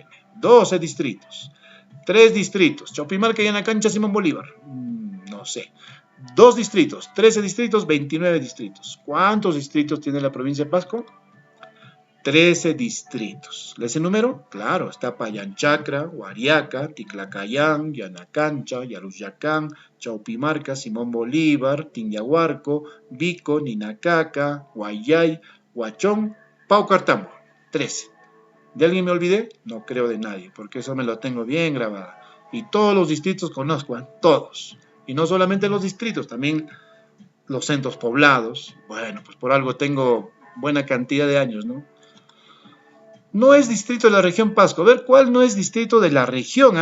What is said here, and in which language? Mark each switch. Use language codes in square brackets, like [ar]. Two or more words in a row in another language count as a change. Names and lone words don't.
[es] 12 distritos. 3 distritos. Chaupimarca y Yanacancha, Simón Bolívar. No sé. 2 distritos. 13 distritos, 29 distritos. ¿Cuántos distritos tiene la provincia de Pasco? 13 distritos. ¿Les enumero? Claro, está Payanchacra, Huariaca, Ticlacayán, Yanacancha, Yarusyacán, Chaupimarca, Simón Bolívar, Tinyahuarco, Vico, Ninacaca, Guayay, Huachón, Paucartambo. 13. ¿De alguien me olvidé? No creo de nadie, porque eso me lo tengo bien grabado. Y todos los distritos conozco, ¿eh? Todos. Y no solamente los distritos, también los centros poblados. Bueno, pues por algo tengo buena cantidad de años, ¿no? No es distrito de la región Pasco. A ver, ¿cuál no es distrito de la región?